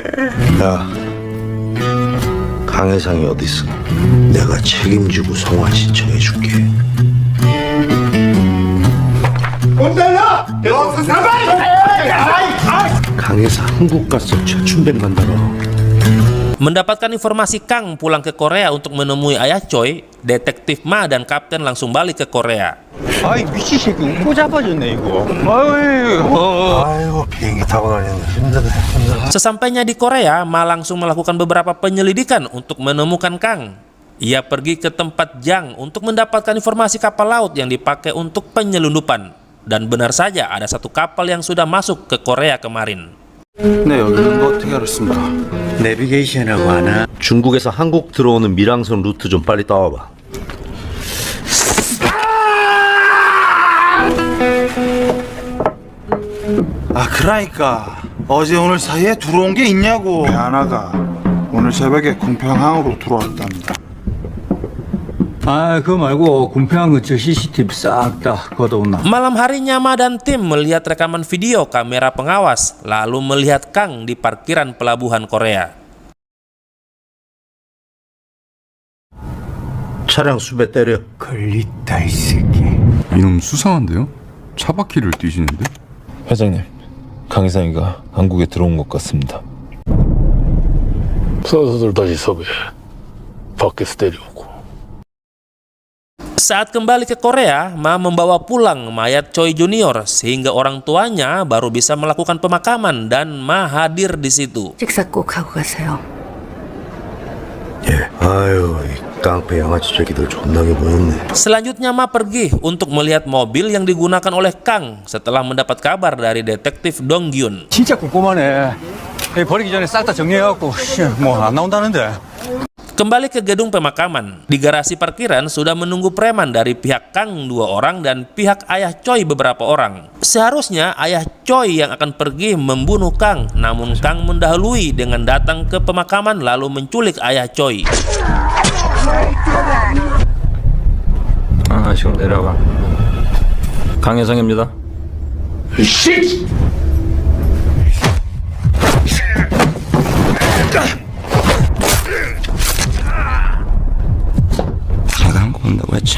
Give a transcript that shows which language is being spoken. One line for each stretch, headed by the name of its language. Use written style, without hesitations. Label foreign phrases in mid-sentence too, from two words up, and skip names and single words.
Korean: 야, 강혜상이 어디 있어? 내가 책임지고 송환 신청해줄게. 온달라! 강혜상 한국 가서 최춘백 간다고.
Indonesian: Mendapatkan informasi Kang pulang ke Korea untuk menemui ayah Choi, detektif Ma dan Kapten langsung balik ke Korea.
Korean: 아이 미친 새끼 웃고 자빠졌네 이거. 아이고 비행기 타고 다니는 힘들어.
Indonesian: Sesampainya di Korea, Ma langsung melakukan beberapa penyelidikan untuk menemukan Kang. Ia pergi ke tempat Jang untuk mendapatkan informasi kapal laut yang dipakai untuk penyelundupan. Dan benar saja ada satu kapal yang sudah masuk ke Korea kemarin.
Korean: 네, 여기 있는 거 어떻게 알았습니까? 내비게이션하고 하나. 중국에서 한국 들어오는 밀항선 루트 좀 빨리 따와봐. 그러니까 어제 오늘 사이에 들어온 게 있냐고. 배 하나가 오늘 새벽에 궁평항으로 들어왔답니다. 아 그거 말고 궁평한 근처 CCTV 싹 다 걷어온나.
Indonesian: Malam harinya Ma dan tim melihat rekaman video kamera pengawas, lalu melihat Kang di parkiran pelabuhan Korea.
Korean: 차량 수배 때려. 걸렸다 이 새끼. 이놈 수상한데요? 차바퀴를 뛰시는데? 회장님, 강희상이가 한국에 들어온 것 같습니다. 선수들 다시 섭외. 밖에서 데려오고.
Indonesian: Saat kembali ke Korea, Ma membawa pulang mayat Choi Junior sehingga orang tuanya baru bisa melakukan pemakaman dan Ma hadir di situ.
Korean: 식사 꼭 하고 가세요. 예. 아유, 이 깡패 양아치 새끼들 존나게 보였네.
Indonesian: Selanjutnya Ma pergi untuk melihat mobil yang digunakan oleh Kang setelah mendapat kabar dari detektif Dong Gyun.
Korean: 진짜 꼼꼼하네. 버리기 전에 싹 다 정리해갖고 뭐 안 나온다는데.
Indonesian: Kembali ke gedung pemakaman, di garasi parkiran sudah menunggu preman dari pihak Kang 2 orang dan pihak ayah Choi beberapa orang. Seharusnya ayah Choi yang akan pergi membunuh Kang, namun Kang mendahului dengan datang ke pemakaman lalu menculik ayah Choi.
Korean: 지금 내려가. 강혜성입니다. 내가 한국 온다고 했지.